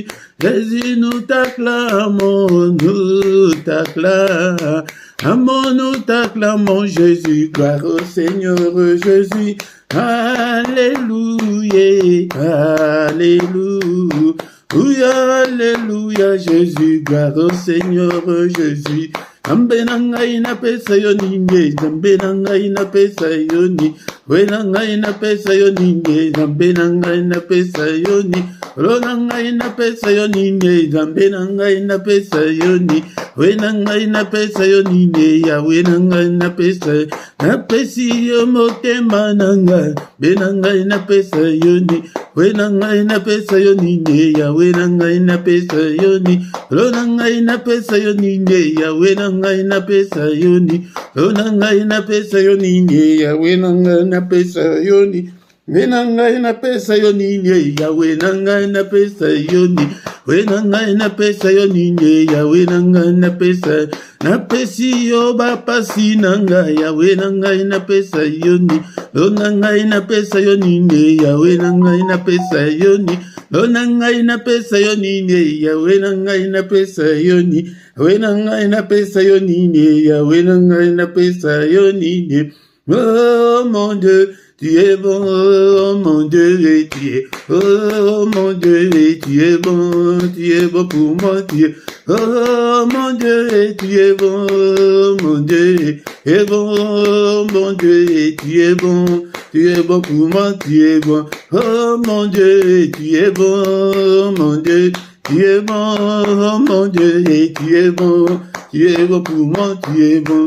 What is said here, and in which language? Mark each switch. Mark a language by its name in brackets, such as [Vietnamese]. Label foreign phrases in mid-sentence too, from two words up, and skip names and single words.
[French] Jésus, nous t'acclamons, nous t'acclamons, Jésus, gloire au Seigneur Jésus. Alléluia, Alléluia, Alléluia, Jésus, gloire au Seigneur Jésus. [Lingala] Zambenanga ina pesa yoninge, zambenanga ina pesa yoni, wenanga ina pesa yoninge, zambenanga ina pesa yoni, ronanga ina pesa yoninge, zambenanga ina pesa yoni, wenanga ina pesa yoninge, ya wenanga ina pesa, na pesi yo motema nanga, benanga ina pesa yoni, wenanga ina pesa yoninge, ya wenanga ina pesa yoni, ronanga ina pesa yoninge, ya wenanga ina pesa yoni, ronanga ina pesa yoninge, ya wenanga ina pesa yoni, wenanga ina pesa yoninge, ya wenanga ina pesa yoni, wenanga ina pesa yoninge, ya wenanga ina pesa, na pesi yo bapasi nanga, ya wenanga ina pesa yoni, ronanga ina pesa yoninge, ya wenanga ina pesa yoni, ronanga ina pesa yoninge, ya wenanga ina pesa yoni, wenanga ina pesa yoninge, ya wenanga ina pesa yoninge. [French] Oh mon Dieu, tu es bon, oh mon Dieu, et tu es, oh mon Dieu, et tu es bon pour moi, tu es, oh mon Dieu, et tu es bon, oh mon Dieu, et bon, mon Dieu, et tu es bon pour moi, tu es bon, oh mon Dieu, et tu es bon, oh mon Dieu, tu es bon, oh mon Dieu, et tu es bon pour moi, tu es bon.